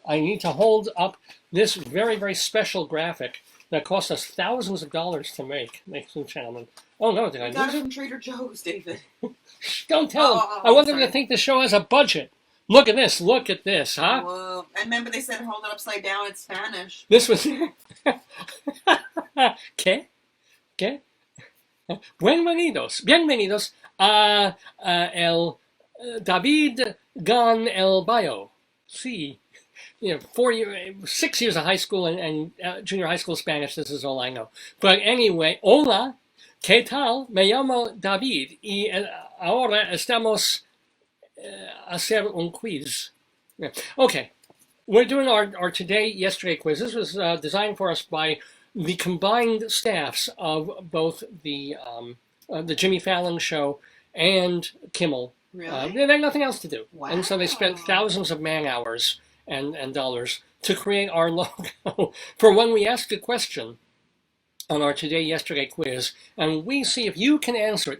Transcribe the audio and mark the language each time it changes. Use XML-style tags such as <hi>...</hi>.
<en>I need to hold up this very, very special graphic that cost us thousands of dollars to make, ladies and gentlemen. Oh no, did I got lose it it? from Trader Joe's, David. Don't tell them. I want them to think the show has a budget. Look at this, huh? Whoa. I remember they said hold it upside down in Spanish. This was...</en> <es>¿Qué? Bienvenidos a el David Gan el Bayo. Sí.</es> <en>6 years of high school and junior high school Spanish, this is all I know. But anyway,</en> <es>hola, ¿qué tal? Me llamo David y ahora estamos a hacer un quiz.</es> <en>Okay, we're doing our today-yesterday quiz. This was designed for us by the combined staffs of both the Jimmy Fallon show and Kimmel. Really? They had nothing else to do. Wow. And so they spent thousands of man-hours and dollars to create our logo for when we ask a question on our today-yesterday quiz, and we see if you can answer it.</en>